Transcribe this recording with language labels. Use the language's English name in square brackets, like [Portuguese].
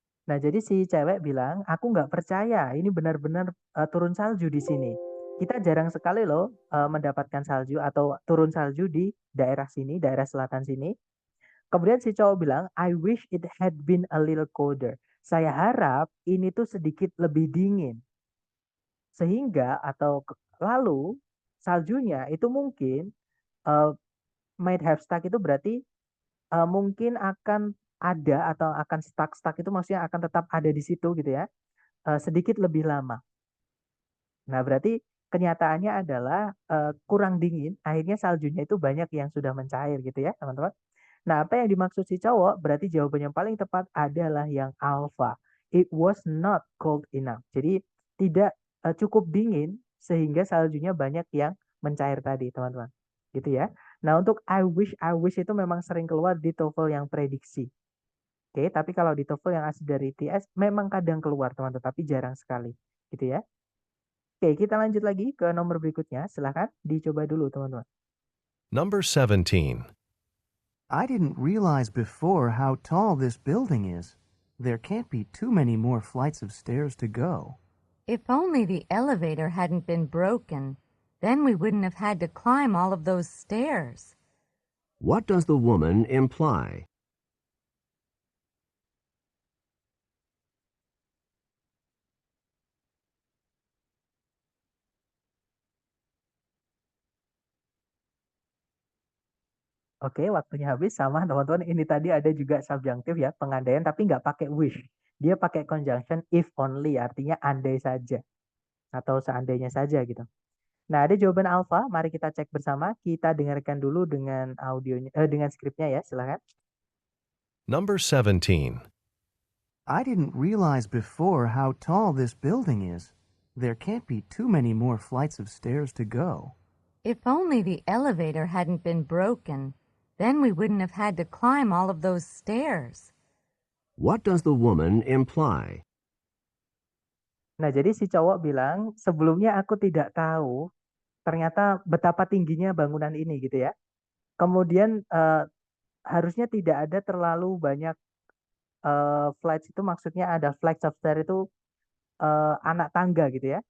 [Indonesian] Nah, jadi si cewek bilang, aku nggak percaya, ini benar-benar turun salju di sini. Kita jarang sekali loh mendapatkan salju atau turun salju di daerah sini, daerah selatan sini. Kemudian si cowok bilang, [English] I wish it had been a little colder. [Indonesian] Saya harap ini tuh sedikit lebih dingin. Sehingga lalu saljunya itu mungkin uh, [English] might have stuck [Indonesian] itu berarti mungkin akan ada atau akan stuck itu maksudnya akan tetap ada di situ gitu ya. Sedikit lebih lama. Nah, berarti kenyataannya adalah kurang dingin, akhirnya saljunya itu banyak yang sudah mencair gitu ya, teman-teman. Nah, apa yang dimaksud si cowok? Berarti jawaban yang paling tepat adalah yang alpha. [English] It was not cold enough. [Indonesian] Jadi tidak cukup dingin sehingga saljunya banyak yang mencair tadi, teman-teman. Gitu ya. Nah, untuk I wish itu memang sering keluar di TOEFL yang prediksi. Oke, tapi kalau di TOEFL yang asli dari TS memang kadang keluar, teman-teman, tapi jarang sekali. Gitu ya. Oke, kita lanjut lagi ke nomor berikutnya. Silahkan dicoba dulu, teman-teman. [English] Number 17. I didn't realize before how tall this building is. There can't be too many more flights of stairs to go. If only the elevator hadn't been broken, then we wouldn't have had to climb all of those stairs. What does the woman imply? [Indonesian] Oke, waktunya habis sama teman-teman. Ini tadi ada juga subjunctive ya, pengandaian tapi nggak pakai wish. Dia pakai conjunction if only, artinya andai saja atau seandainya saja gitu. Nah, ada jawaban alpha. Mari kita cek bersama. Kita dengarkan dulu dengan audionya, dengan skripnya ya. Silakan. [English] Number 17. I didn't realize before how tall this building is. There can't be too many more flights of stairs to go. If only the elevator hadn't been broken, then we wouldn't have had to climb all of those stairs. What does the woman imply? [Indonesian] Nah, jadi si cowok bilang, sebelumnya aku tidak tahu ternyata betapa tingginya bangunan ini gitu ya. Kemudian harusnya tidak ada terlalu banyak flights, itu maksudnya ada flights of stairs itu anak tangga gitu ya.